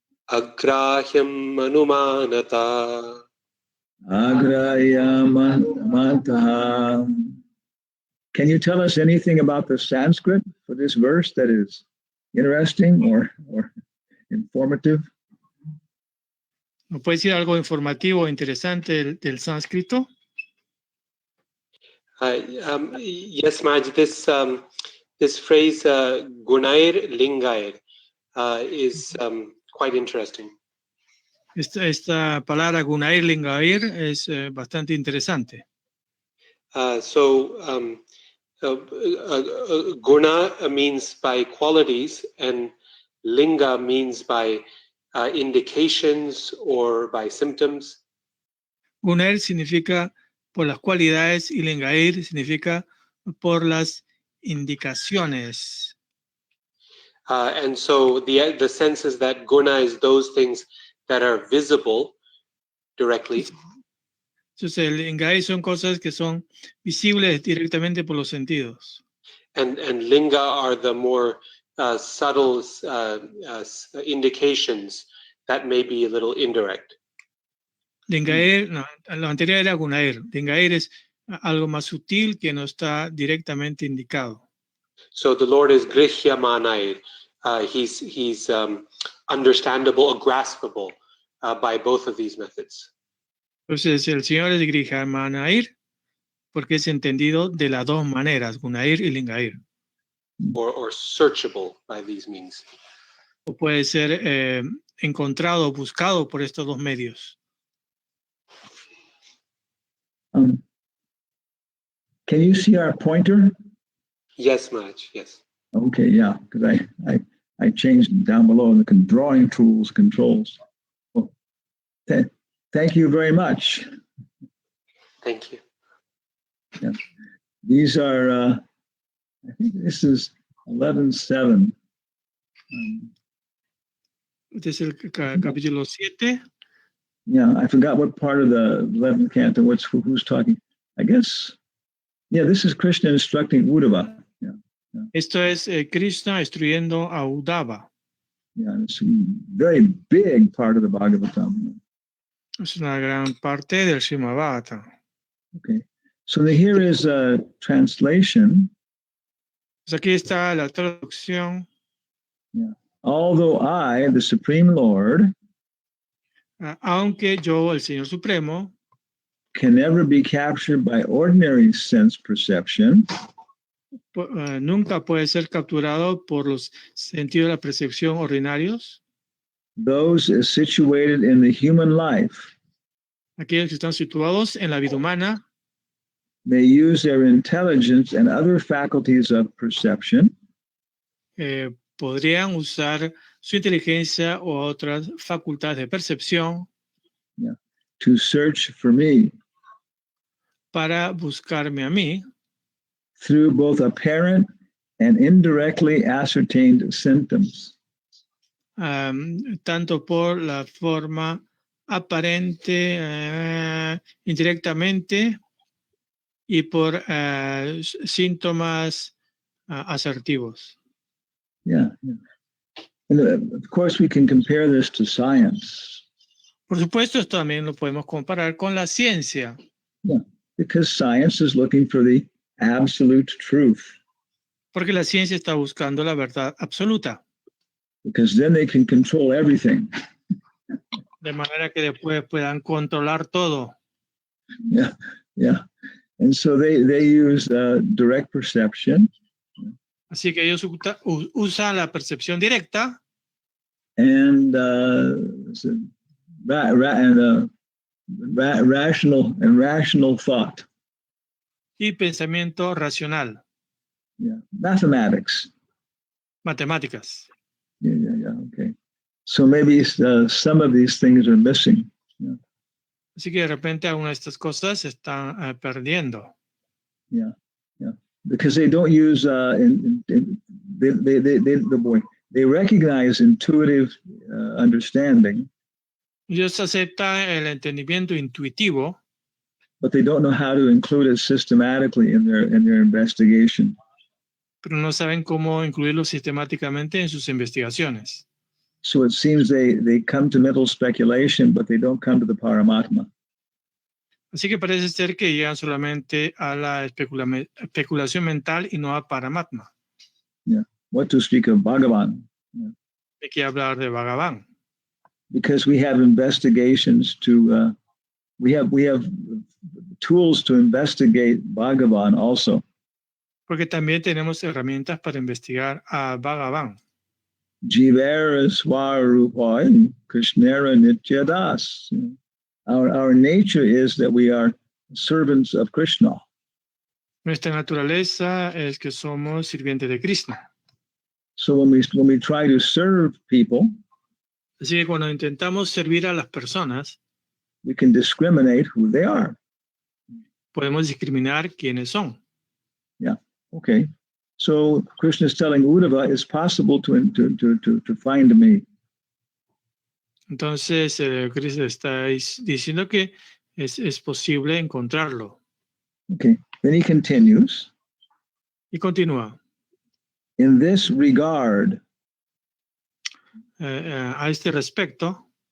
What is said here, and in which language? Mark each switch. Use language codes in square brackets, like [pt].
[sa] Agrahyam anumanata. Agrahyam anumanataha. [en] Can you tell us anything about the Sanskrit for this verse that is interesting or informative? [es] ¿No puede decir algo informativo o interesante del sánscrito? [en] Yes, Maj, this phrase, gunair lingair, is quite interesting. [es] Esta palabra gunair lingair es bastante interesante. [en] Guna means by qualities, and linga means by indications or by symptoms. [es] Gunair significa por las cualidades y lingair significa por las indicaciones. [en] And so the sense is that guna is those things that are visible directly. [es] Entonces, el lingair son cosas que son visibles directamente por los sentidos. [en] And linga are the more subtle indications that may be a little indirect. [es] Lingair, no, lo anterior era gunair. Lingair es algo más sutil que no está directamente indicado. [en] So the Lord is grihya manair. He's understandable or graspable by both of these methods. [es] Entonces, el Señor es Grihamanair porque es entendido de las dos maneras, gunair y lingair. [en] Or searchable by these means. [es] O puede ser encontrado, buscado por estos dos medios. [en] Can you see our pointer? Yes, Maj, yes. Okay, yeah, because I changed it down below in the drawing tools controls. Well, thank you very much. Thank you. Yeah. These are, I think this is 11:7. [es] Este es el capítulo 7. [en] Yeah, I forgot what part of the 11th canto, who's talking. I guess, yeah, this is Krishna instructing Uddhava. [es] Esto es Krishna instruyendo a Uddhava. [en] Yeah, it's a very big part of the Bhagavatam. [es] Es una gran parte del Srimad Bhagavatam. [en] Okay, so here is a translation. [es] Pues aquí está la traducción. [en] Yeah. Although I, the Supreme Lord, [es] aunque yo, el Señor Supremo, [en] can never be captured by ordinary sense perception, [es] nunca puede ser capturado por los sentidos de la percepción ordinarios. [en] Those situated in the human life, [es] aquellos que están situados en la vida humana, [en] may use their intelligence and other faculties of perception [es] podrían usar su inteligencia o otras facultades de percepción [en] to search for me [es] para buscarme a mí [en] through both apparent and indirectly ascertained symptoms. [es] Tanto por la forma aparente, indirectamente, y por síntomas asertivos. [en] Yeah. And of course, we can compare this to science. [es] Por supuesto, esto también lo podemos comparar con la ciencia. [en] Yeah, because science is looking for the absolute truth. [es] Porque la ciencia está buscando la verdad absoluta. [en] Because then they can control everything. [es] De manera que después puedan controlar todo. [en] Yeah. And so they use direct perception. [es] Así que ellos usan la percepción directa. [en] And rational thought. [es] Y pensamiento racional. [en] Yeah, mathematics. [es] Matemáticas. [en] Yeah. Okay. So maybe some of these things are missing. Yeah. [es] Así que de repente algunas de estas cosas se están perdiendo. [en] Yeah. Because they don't use they recognize intuitive understanding. [es] Ellos aceptan el entendimiento intuitivo, [en] but they don't know how to include it systematically in their investigation. [es] Pero no saben cómo incluirlo sistemáticamente en sus investigaciones. [en] So it seems they come to mental speculation, but they don't come to the Paramatma. [es] Así que parece ser que llegan solamente a la especulación mental y no a Paramatma. [en] Yeah. What to speak of Bhagavan? Yeah. [es] Hay que hablar de Bhagavan. [en] because we have investigations to, we have tools to investigate Bhagavan also. [es] Porque también tenemos herramientas para investigar a Bhagavan. [bn] Jivera Swarupa and Krishnera Nityadas. [en] Our nature is that we are servants of Krishna. [es] Nuestra naturaleza es que somos sirvientes de Krishna. [en] So when we try to serve people, [es] Así que cuando intentamos servir a las personas, [en] we can discriminate who they are. [es] podemos discriminar quiénes son. [en] Yeah. Okay. So Krishna is telling Uddhava, it's possible to find me. [es] Entonces, Krishna está diciendo que es posible encontrarlo. [en] Okay. Then he continues. [es] Y continúa. [en] In this regard. [es] A este respecto,